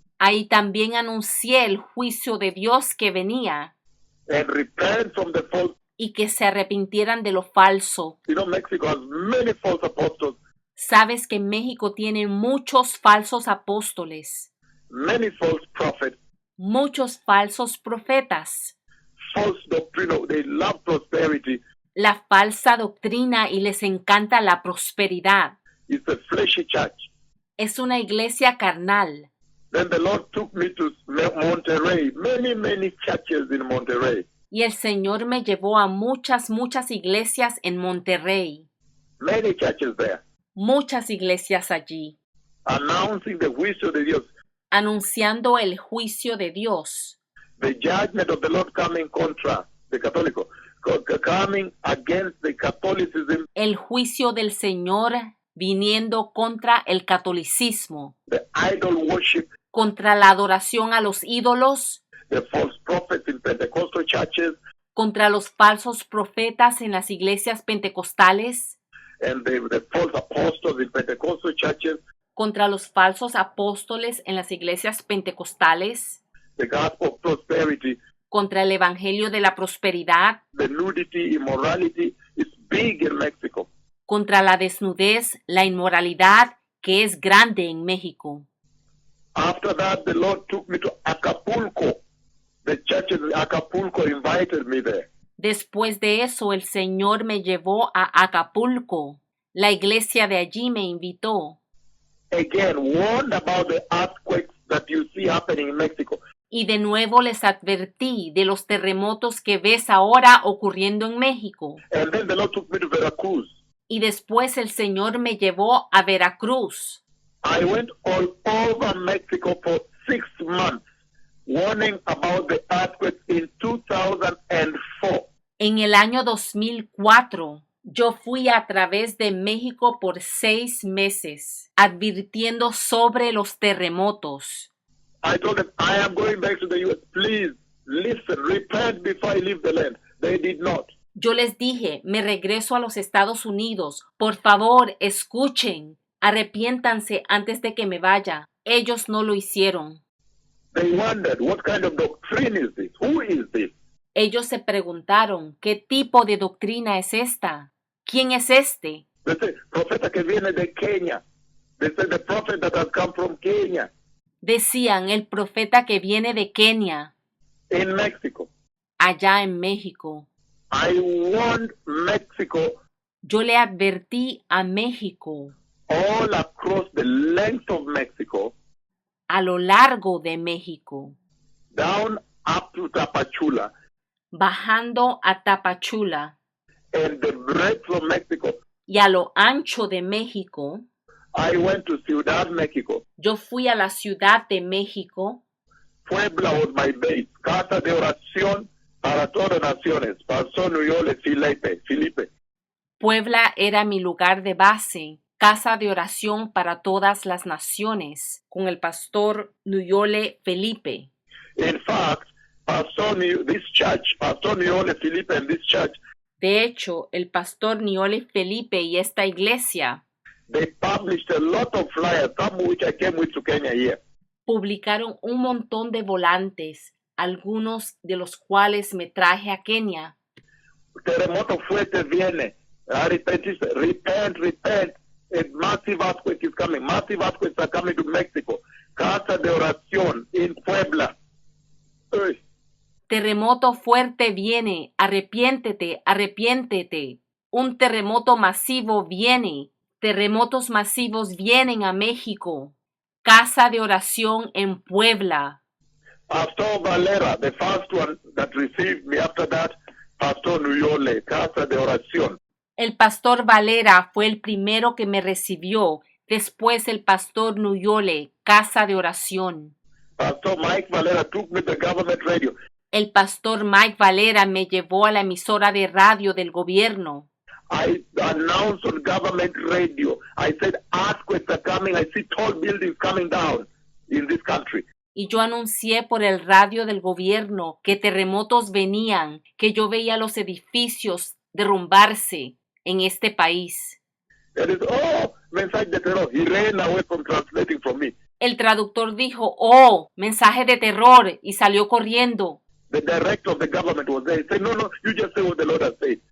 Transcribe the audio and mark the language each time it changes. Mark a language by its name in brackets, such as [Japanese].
[Spanish] Ahí también anuncié el juicio de Dios que venía [English] And repent from the false. [Spanish] y que se arrepintieran de lo falso. [English] You know, Mexico has many false apostles, [Spanish] Sabes que México tiene muchos falsos apóstoles, [English] many false prophets, [Spanish] muchos falsos profetas, [English] false doctrine. They love prosperity. [Spanish] la falsa doctrina y les encanta la prosperidad. [English] It's a fleshy church. [Spanish] Es una iglesia carnal. [English] Then the Lord took me to Monterrey, many churches in Monterrey, [Spanish] Y el Señor me llevó a muchas iglesias en Monterrey, [English] many churches there, [Spanish] muchas iglesias allí, [English] announcing the [Spanish] juicio de Dios, anunciando el juicio de Dios, [English] the judgment of the Lord coming contra the Católico, coming against the Catholicism, [Spanish] el juicio del Señor viniendo contra el catolicismo, [English] the idol worship, [Spanish] contra la adoración a los ídolos, [English] the false prophets in Pentecostal churches, [Spanish] contra los falsos profetas en las iglesias pentecostales, [English] and the false apostles in Pentecostal churches, [Spanish] contra los falsos apóstoles en las iglesias pentecostales, [English] the gospel of prosperity, [Spanish] contra el evangelio de la prosperidad, [English] the nudity, immorality is big in Mexico. [Spanish] contra la desnudez, la inmoralidad, que es grande en México. [English] After that, the Lord took me to Acapulco. The churches in Acapulco invited me there. [Spanish] Después de eso, el Señor me llevó a Acapulco. La iglesia de allí me invitó. [English] Again, warned about the earthquakes that you see happening in Mexico. [Spanish] Y de nuevo les advertí de los terremotos que ves ahora ocurriendo en México. [English] And then the Lord took me to Veracruz. [Spanish] Y después el Señor me llevó a Veracruz. [English] I went all over Mexico for 6 months, warning about the earthquakes in 2004. [Spanish] En el año 2004, yo fui a través de México por 6 meses, advirtiendo sobre los terremotos. [English] I told them, I am going back to the U.S. Please listen, repent before I leave the land. They did not. [Spanish] Yo les dije, me regreso a los Estados Unidos. Por favor, escuchen. Arrepiéntanse antes de que me vaya. Ellos no lo hicieron. [English] They wondered, what kind of doctrine is this? Who is this? [Spanish] Ellos se preguntaron, ¿qué tipo de doctrina es esta? ¿Quién es este? [English] They say, [Spanish] profeta que viene de Kenia. [English] They say, the prophet that has come from Kenya, [Spanish] Decían, el profeta que viene de Kenia, [English] in Mexico. [Spanish] allá en México. [English] I warned Mexico [Spanish] Yo le advertí a México, [English] all across the length of Mexico, [Spanish] a lo largo de México, [English] down up to Tapachula, [Spanish] bajando a Tapachula [English] and the breadth of Mexico. [Spanish] y a lo ancho de México. [English] I went to Ciudad Mexico. [Spanish] Yo fui a la Ciudad de México. [English] Puebla was my base. [Spanish] Casa de oración para todas naciones. Pastor Nuyole Felipe. Puebla era mi lugar de base, casa de oración para todas las naciones, con el pastor Nuyole Felipe. [English] In fact, Pastor Nuyole Felipe and this church, [Spanish] De hecho, el pastor Nuyole Felipe y esta iglesia [English] they published a lot of flyers, some which I came with to Kenya here. [Spanish] publicaron un montón de volantes, algunos de los cuales me traje a Kenia. Terremoto fuerte viene. [English] Repent. A massive earthquake is coming. Massive earthquakes are coming to Mexico. [Spanish] Casa de oración in Puebla. Uy. Terremoto fuerte viene, arrepiéntete. Un terremoto masivo viene, terremotos masivos vienen a México. Casa de oración en Puebla. [English] Pastor Valera, the first one that received me after that, Pastor Nuyole, [Spanish] Casa de oración. El pastor Valera fue el primero que me recibió, después el pastor Nuyole, casa de oración. [English] Pastor Mike Valera took me to the government radio. [Spanish] El pastor Mike Valera me llevó a la emisora de radio del gobierno. [English] I announced on government radio. I said, earthquakes are coming. I see tall buildings coming down in this country. [Spanish] Y yo anuncié por el radio del gobierno que terremotos venían, que yo veía los edificios derrumbarse en este país. [English] There is, [Spanish] mensaje de terror. [English] He ran away from translating from me. [Spanish] El traductor dijo, oh, mensaje de terror, y salió corriendo. [English] The director of the government was there. He said, no, you just say what the Lord has said.